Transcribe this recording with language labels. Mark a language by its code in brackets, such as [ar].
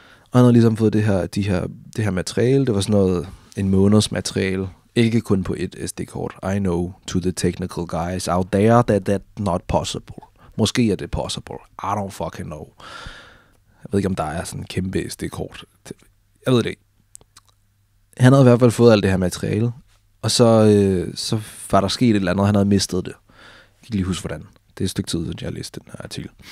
[da] Og han havde ligesom fået det her materiale, det var sådan noget, en måneds materiale, ikke kun på et SD-kort. [en] I know to the technical guys out there that that's not possible. [da] Måske er det [en] possible. I don't fucking know. [da] Jeg ved ikke, om der er sådan en kæmpe SD-kort. Jeg ved det ikke. Han havde i hvert fald fået alt det her materiale, og så var der sket et eller andet, han havde mistet det. Jeg kan ikke lige huske, hvordan. Det er et stykke tid, siden jeg læste den her artikel.